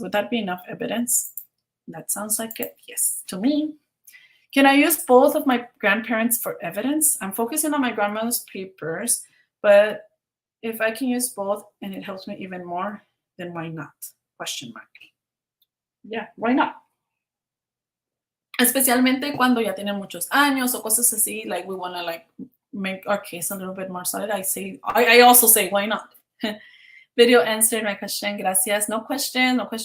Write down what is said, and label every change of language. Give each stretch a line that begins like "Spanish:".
English: Would that be enough evidence? That sounds like it. Yes, to me. Can I use both of my grandparents for evidence? I'm focusing on my grandmother's papers, but if I can use both and it helps me even more, then why not? Question mark. Yeah, why not?
Spanish: Especialmente cuando ya tienen muchos años o cosas así,
English: like we want to like make our case a little bit more solid. I also say, why not? Video answered my question. Gracias. No questions.